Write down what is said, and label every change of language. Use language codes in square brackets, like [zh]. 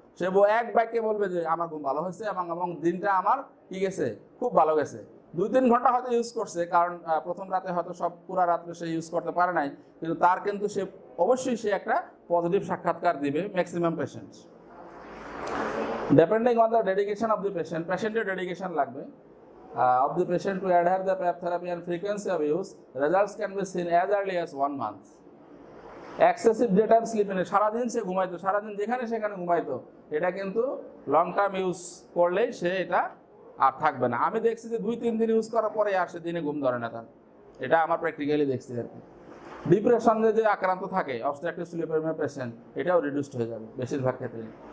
[bn] সে এক বাক্যে বলবে যে আমার ঘুম ভালো হয়েছে এবং দিনটা আমার কি গেছে, খুব ভালো গেছে। 2-3 ঘন্টা হয়তো ইউজ করছে, কারণ প্রথম রাতে হয়তো সব পুরা রাত্রে সে ইউজ করতে পারে নাই, কিন্তু তার কিন্তু সে অবশ্যই সে একটা পজিটিভ সাক্ষাৎকার দিবে maximum patients. [en] Depending on the dedication of the patient, [bn] patient-এর dedication লাগবে [en] of the patient to adhere the PAP therapy and frequency of use, results can be seen as early as 1 month. Excessive daytime sleepiness, [bn] সারাদিন সে ঘুমাইতো, সারাদিন যেখানে সেখানে ঘুমাইতো, এটা কিন্তু long term use করলেই সে এটা আর থাকবে না। আমি দেখছি যে 2-3 দিন ইউজ করার পরে আর সে দিনে ঘুম ধরে না তার, এটা আমার প্র্যাকটিক্যালি দেখছি আর কি। ডিপ্রেশনে যে আক্রান্ত থাকে অবস্ট্রাকটিভ স্লিপ অ্যাপনিয়া পেশেন্ট, এটাও রিডিউসড হয়ে যাবে বেশিরভাগ ক্ষেত্রে।